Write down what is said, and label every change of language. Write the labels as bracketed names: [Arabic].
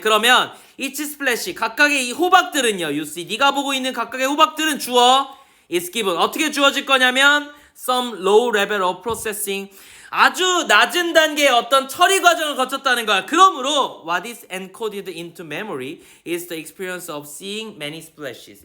[Korean] 그러면 [English] each splash [Korean] 각각의 이 호박들은요. [English] You see, [Korean] 네가 보고 있는 각각의 호박들은 주어 [English] is given. [Korean] 어떻게 주어질 거냐면 [English] some low level of processing. [Korean] 아주 낮은 단계의 어떤 처리 과정을 거쳤다는 거야. [English] 그러므로 what is encoded into memory is the experience of seeing many splashes.